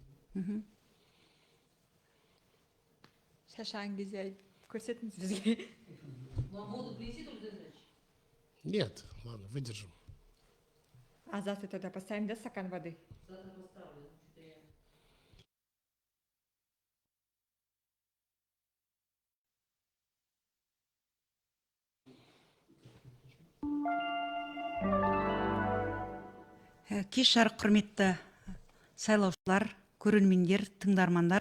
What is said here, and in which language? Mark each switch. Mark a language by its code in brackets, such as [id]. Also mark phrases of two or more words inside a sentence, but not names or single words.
[kk] Шашаң кезде көрсетіңіз бізге. [ru] Вам воду принесите или зажечь? Нет, ладно, выдержим. А завтра тогда поставим, да, стакан воды? Завтра поставлю. Что-то я... [kk] Кеш жарық құрметті сайлаушылар, көрермендер, тыңдармандар.